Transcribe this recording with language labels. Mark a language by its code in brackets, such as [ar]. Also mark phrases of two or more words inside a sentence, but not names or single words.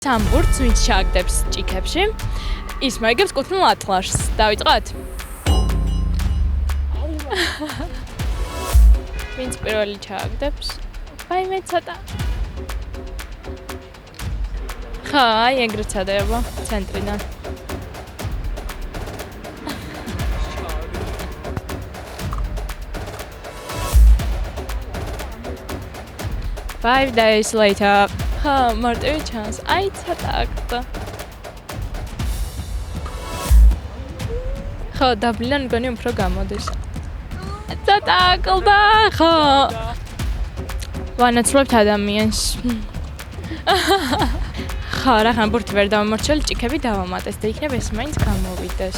[ka] სამ ბურთს ვინც ჩააგდებს ჭიქებში, ის მოიგებს კუთვნილ ათლარს. დავიწყოთ? ვინც პირველი ჩააგდებს? ვაიმე ცოტა. ხა, აი ეგრე ცადება ცენტრიდან. [en] Five days later. [ka] ხა, მარტივი ჩანს. აი ცოტა აკდა. ხო, დაბლიდან მგონი უფრო გამოდის. ცოტა აკლდა, ხო. ვანაცვლებთ ადამიანს. ხო, რახან ბურთი ვერ დავამორჩილე, ჭიქები დავამატეს და იქნებ ეს მაინც გამოვიდეს.